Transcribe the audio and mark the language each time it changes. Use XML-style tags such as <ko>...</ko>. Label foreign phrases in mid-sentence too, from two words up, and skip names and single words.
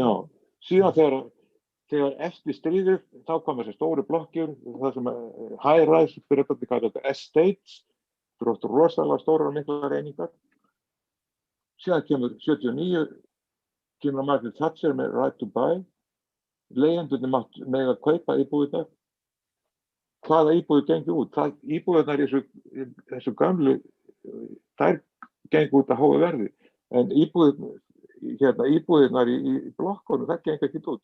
<is>síðan þegar eftir stríðið, þá kom þessi stóru blokkir, það sem high-rise, fyrir þetta kallar þetta estates, það eru rosalega stórar og miklar einingar. Síðan kemur 79, kemur Margaret Thatcher með</is> <en>right to buy,</en> <is>leigjendurnir mega kaupa íbúðirnar. Hvaða íbúðir gengur út? Íbúðirnar í þessu gamlu, þær gengur út að háa verði, en íbúðirnar í blokkunum, það gengur ekki út.</is>